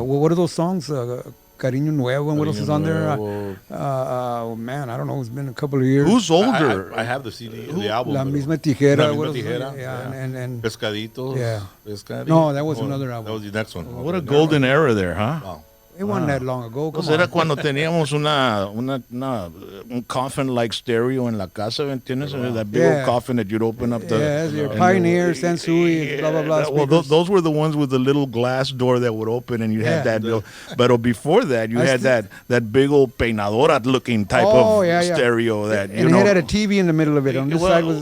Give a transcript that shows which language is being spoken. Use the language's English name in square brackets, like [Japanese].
[English] Well, what are those songs? Cariño Nuevo, and what else is on there? Man, I don't know. It's been a couple of years. Who's older? I have the CD, the album. [Spanish] La Misma Tijera. La Misma Tijera. [English] Yeah. And [Spanish] Pescaditos. [English] Yeah. [Spanish] Pescadito. [English] No, that was another album. That was the next one. What a golden era there, huh? Wow. It wasn't that long ago. Come [Spanish] Pues [English] on. [Spanish] era cuando teníamos un coffin-like stereo en la casa, ¿me entiendes? [English] That big old coffin that you'd open up. Your Pioneer, Sansui, blah, blah, blah. Well, those were the ones with the little glass door that would open, and you had that. But before that, you had that big old peinadora-looking type of stereo. That and it had a TV in the middle of it. On this side was...